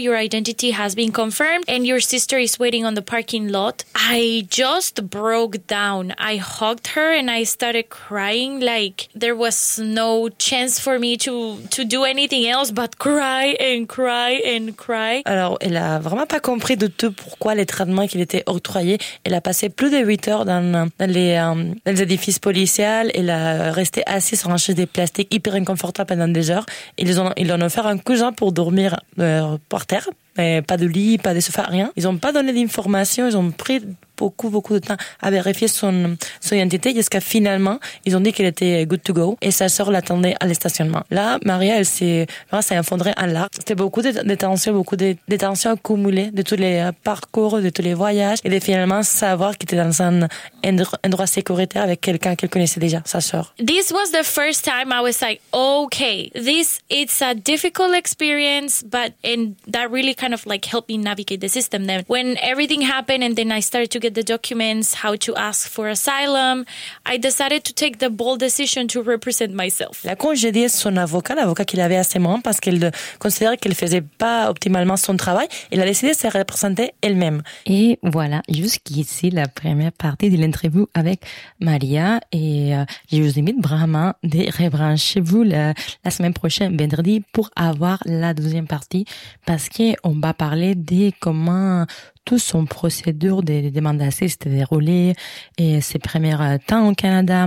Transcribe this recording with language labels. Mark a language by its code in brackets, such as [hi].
[en] Your identity has been confirmed and your sister is waiting on the parking lot. I just broke down. I hugged her and I started crying. Like, there was no chance for me to do anything else but cry and cry and cry. [fr] Alors, elle a vraiment pas compris de tout pourquoi les traitements qu'il était octroyé. Elle a passé plus de 8 heures dans les édifices policiers. Elle a resté assise sur un chaise de plastique hyper inconfortable pendant des heures. Ils en ont offert un coussin pour dormir par terre. Mais pas de lit, pas de sofa, rien. Ils n'ont pas donné d'informations. Ils ont pris beaucoup, beaucoup de temps à vérifier son identité jusqu'à finalement, ils ont dit qu'elle était [en] good to go [fr] et sa sœur l'attendait à l'estationnement. Là, Maria, elle s'est effondrée en larmes. C'était beaucoup de tensions accumulées de tous les parcours, de tous les voyages et de finalement savoir qu'elle était dans un endroit sécuritaire avec quelqu'un qu'elle connaissait déjà, sa sœur. [en] This was the first time I was like, okay, this, it's a difficult experience, but, and that really kind of like helped me navigate the system then. When everything happened and then I started to get the documents, how to ask for asylum, I decided to take the bold decision to represent myself. [fr] La congédier son avocat, l'avocat qu'il avait à ce moment, parce qu'elle considérait qu'elle faisait pas optimalement son travail, elle a décidé de se représenter elle-même. Et voilà, jusqu'ici, la première partie de l'interview avec Maria. Et je vous invite vraiment de rebrancher vous la semaine prochaine, vendredi, pour avoir la deuxième partie, parce qu'on va parler de comment toute son procédure de demande d'asile s'était déroulée et ses premiers temps au Canada.